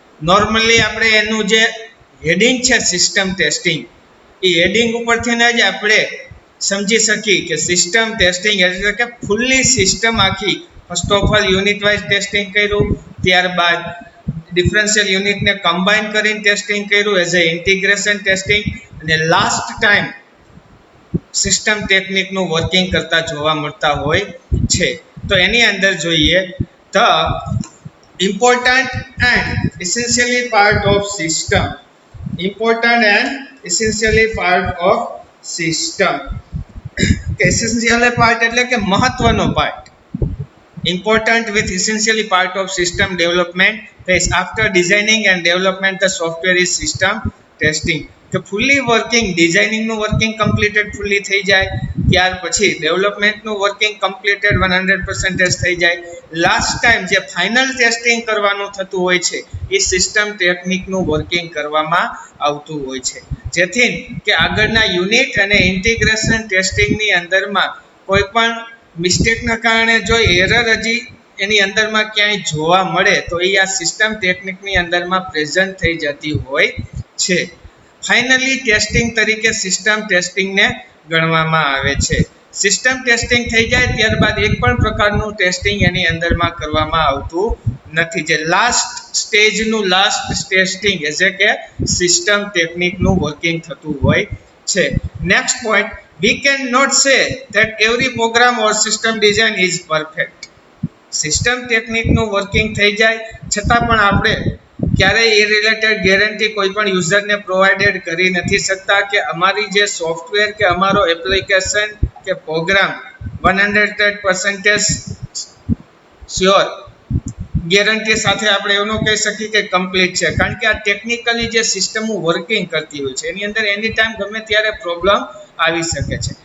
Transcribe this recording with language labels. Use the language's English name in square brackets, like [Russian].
[Gujarati] Normally આપણે એનું જે હેડિંગ છે સિસ્ટમ ટેસ્ટિંગ, એ હેડિંગ ઉપરથી જ આપણે સમજી શકીએ કે સિસ્ટમ ટેસ્ટિંગ એટલે કે ફૂલ્લી સિસ્ટમ આખી. First of all unit wise testing કર્યું, ત્યારબાદ ડિફરન્શિયલ યુનિટને કમ્બાઈન કરીને ટેસ્ટિંગ કર્યું એઝ એ ઇન્ટિગ્રેશન ટેસ્ટિંગ, અને લાસ્ટ ટાઈમ સિસ્ટમ ટેકનિકનું વર્કિંગ કરતા જોવા મળતા હોય છે. તો એની અંદર જોઈએ તો [English] important and essentially part of system. Important and essentially part of system. Essentially part [Gujarati] એટલે કે મહત્વનો part. [English] Important with essentially part of system development phase. After designing and development the software is system testing. [Gujarati] કે ફૂલી working, ડિઝાઇનિંગનું working completed ફૂલી થઈ જાય, ત્યાર પછી ડેવલપમેન્ટનું વર્કિંગ કમ્પ્લીટેડ 100% થઈ જાય, લાસ્ટ ટાઈમ જે ફાઇનલ ટેસ્ટિંગ કરવાનું થતું હોય છે એ સિસ્ટમ ટેકનિકનું વર્કિંગ કરવામાં આવતું હોય છે, જેથી કે આગળના યુનિટ અને ઇન્ટિગ્રેશન ટેસ્ટિંગની અંદરમાં કોઈ પણ મિસ્ટેકના કારણે જો એરર હજી એની અંદરમાં ક્યાંય જોવા મળે તો એ આ સિસ્ટમ ટેકનિકની અંદરમાં પ્રેઝન્ટ થઈ જતી હોય છે. ફાઇનલી ટેસ્ટિંગ તરીકે સિસ્ટમ ટેસ્ટિંગને ગણવામાં આવે છે. સિસ્ટમ ટેસ્ટિંગ થઈ જાય ત્યારબાદ એક પણ પ્રકારનું ટેસ્ટિંગ એની અંદરમાં કરવામાં આવતું નથી. જે લાસ્ટ સ્ટેજનું લાસ્ટ ટેસ્ટિંગ એટલે કે સિસ્ટમ ટેકનિકનું વર્કિંગ થતું હોય છે. [English] Next point, we cannot say that every program or system design is perfect. [Gujarati] System ટેકનિકનું working થઈ જાય છતાં પણ આપણે ક્યારેય એ રિલેટેડ ગેરંટી કોઈ પણ યુઝરને પ્રોવાઇડેડ કરી નથી શકતા કે અમારી જે સોફ્ટવેર કે અમારો એપ્લિકેશન કે પ્રોગ્રામ 100% શ્યોર ગેરંટી સાથે આપણે એવું કહી શકીએ કે કમ્પ્લીટ છે, કારણ કે આ ટેકનિકલી જે સિસ્ટમો વર્કિંગ કરતી હોય છે એની અંદર એની ટાઈમ ગમે ત્યારે પ્રોબ્લેમ આવી શકે છે.